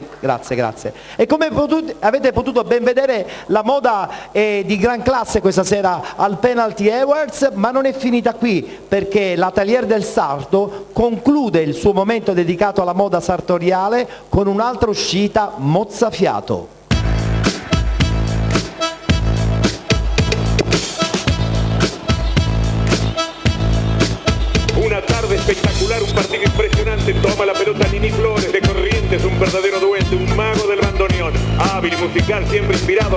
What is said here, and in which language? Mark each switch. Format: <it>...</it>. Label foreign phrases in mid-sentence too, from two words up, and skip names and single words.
<it>E come avete potuto ben vedere, la moda è di gran classe questa sera al Penalty Awards, ma non è finita qui, perché l'Atelier del Sarto conclude il suo momento dedicato alla moda sartoriale con un'altra uscita mozzafiato.</it> <es>Una tarde espectacular, un partido impresionante, toma la pelota Nini Flores de Corrientes, un verdadero duende, un mago del bandoneón, hábil y musical, siempre inspirado, lo</es>